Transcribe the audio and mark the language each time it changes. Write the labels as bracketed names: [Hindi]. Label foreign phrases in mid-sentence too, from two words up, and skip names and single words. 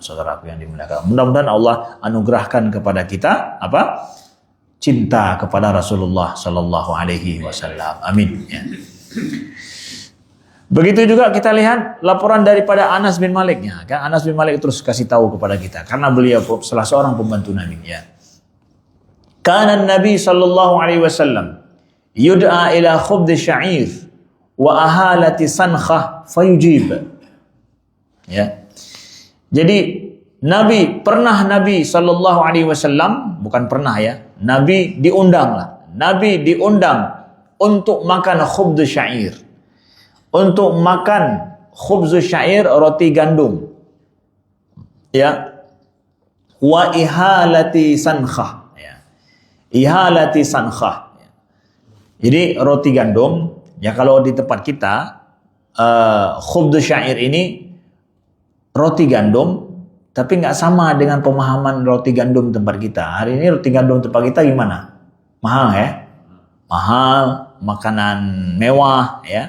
[Indonesian] Saudaraku yang dimuliakan. Mudah-mudahan Allah anugerahkan kepada kita apa? Cinta kepada Rasulullah [Arabic] صلى الله عليه وسلم. [Indonesian] Amin ya. Begitu juga kita lihat laporan daripada Anas bin Maliknya. Kan Anas bin Malik terus kasih tahu kepada kita karena beliau salah seorang pembantu Nabi ya. [Arabic] كان النبي صلى الله عليه وسلم يدعى إلى خبز الشعير وإهالة سنخة فيجيب. [Indonesian] Ya. Jadi Nabi [Arabic] صلى الله عليه وسلم [Indonesian] bukan pernah ya. Nabi diundang lah. Nabi diundang untuk makan [Arabic] خبز شعير. [Indonesian] Untuk makan [Arabic] خبز شعير, [Indonesian] roti gandum. [Arabic] Ya. وإهالة سنخة. Ya. إهالة سنخة. Ya. [Indonesian] Jadi roti gandum, ya kalau di tempat kita [Arabic] خبز شعير [Indonesian] ini roti gandum, tapi nggak sama dengan pemahaman roti gandum tempat kita. Hari ini roti gandum tempat kita gimana? Mahal ya? Mahal, makanan mewah ya.